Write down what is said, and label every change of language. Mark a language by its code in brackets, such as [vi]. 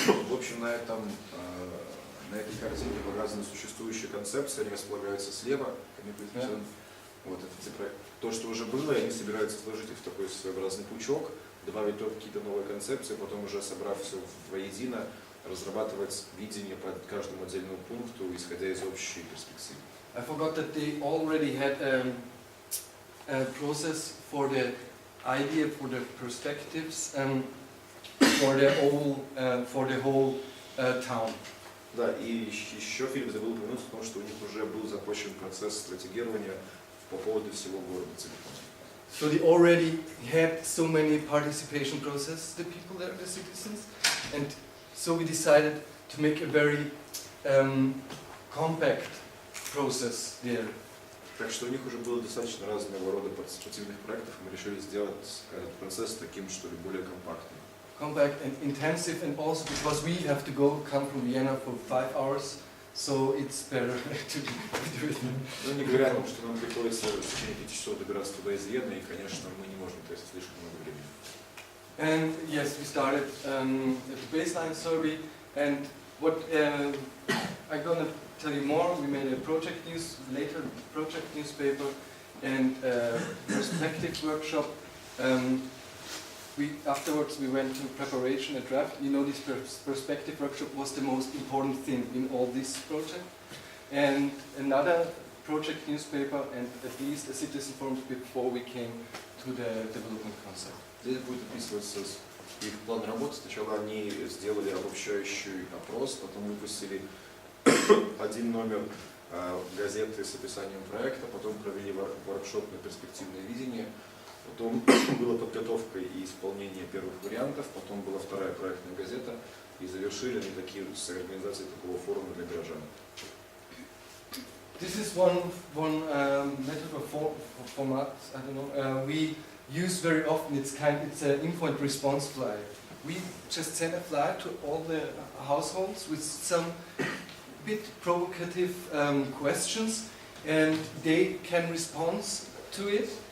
[ru] В общем, на этой картинке показаны существующие концепции, они располагаются слева. Вот это то, что уже было, и они собираются сложить их в такой своеобразный пучок, добавить только какие-то новые концепции, потом уже собрав все воедино, разрабатывать видение по каждому отдельному пункту, исходя из общей перспективы. [en] I forgot that they already had a process for the idea, for the perspectives, for the whole town. [ru] Да, и еще Филипп забыл упомянуть о том, что у них уже был запущен процесс стратегирования по поводу всего города целиком. [en] So they already had so many participation processes, the people there, the citizens, and so we decided to make a very compact process there. [ru] Так что у них уже было достаточно разного рода партисипативных проектов, и мы решили сделать этот процесс таким, что ли, более компактным. [en] Compact and intensive, and also because we have to come from Vienna for 5 hours, so it's better to do it. [ru] Ну, не говоря о том, что нам приходится в течение 5 часов добираться туда из Вены, и, конечно, мы не можем тратить слишком много времени. [en] And yes, we started at the baseline survey, and what I'm gonna tell you more. We made a project newspaper, and perspective workshop. Afterwards we went to preparation, a draft. You know, this perspective workshop was the most important thing in all this project. And another project newspaper, and at least a citizen forum before we came to the development concept. [ru] Здесь будет описываться их план работы. Сначала они сделали обобщающий опрос, потом выпустили один номер газеты с описанием проекта, потом провели воркшоп на перспективное видение, потом была подготовка и исполнение первых вариантов, потом была вторая проектная газета, и завершили они такие с организацией такого форума для горожан. [en] This is one method or format, I don't know, we use very often. It's an info and response flyer. We just send a flyer to all the households with some bit provocative questions, and they can respond to it.